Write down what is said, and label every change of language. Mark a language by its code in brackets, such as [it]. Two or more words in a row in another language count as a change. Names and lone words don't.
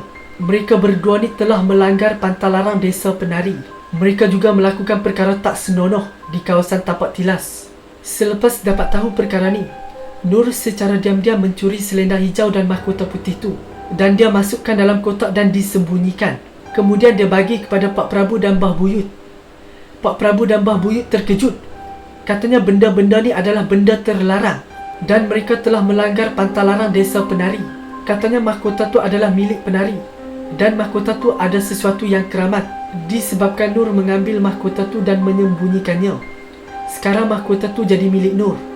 [ms] Mereka berdua ni telah melanggar pantang larang desa penari. Mereka juga melakukan perkara tak senonoh di kawasan tapak tilas. Selepas dapat tahu perkara ni, Nur secara diam-diam mencuri selendang hijau dan mahkota putih tu. Dan dia masukkan dalam kotak dan disembunyikan. Kemudian dia bagi kepada Pak Prabu dan Mbah Buyut. Pak Prabu dan Mbah Buyut terkejut. Katanya benda-benda ni adalah benda terlarang dan mereka telah melanggar pantang larang desa penari. Katanya mahkota tu adalah milik penari dan mahkota tu ada sesuatu yang keramat. Disebabkan Nur mengambil mahkota tu dan menyembunyikannya, sekarang mahkota tu jadi milik Nur.